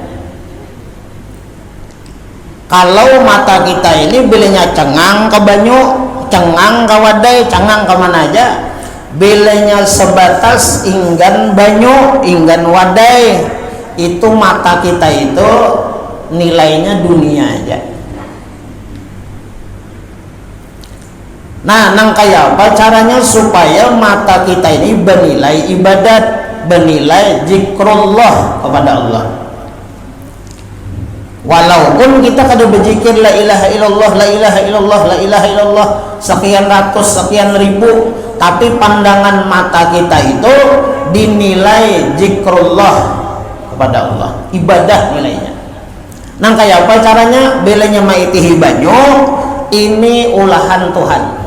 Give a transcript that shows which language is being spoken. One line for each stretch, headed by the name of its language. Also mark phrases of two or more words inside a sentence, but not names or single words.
Banjar: Kalau mata kita ini bilanya cengang ke banyu, cengang ke wadai, cengang ke mana aja, bilanya sebatas inggan banyu, inggan wadai, itu mata kita itu nilainya dunia aja.
Indonesian: Nah, nang kayak apa caranya supaya mata kita ini bernilai ibadat, bernilai zikrullah kepada Allah. Walaupun kita kada berzikir
Arabic: لا إله إلا الله, لا إله إلا الله, لا إله إلا الله
Indonesian: sekian ratus, sekian ribu, tapi pandangan mata kita itu dinilai zikrullah kepada Allah, ibadah nilainya.
Banjar: Nang kayak apa caranya? Belanya maitihi banyu, ini ulahan Tuhan.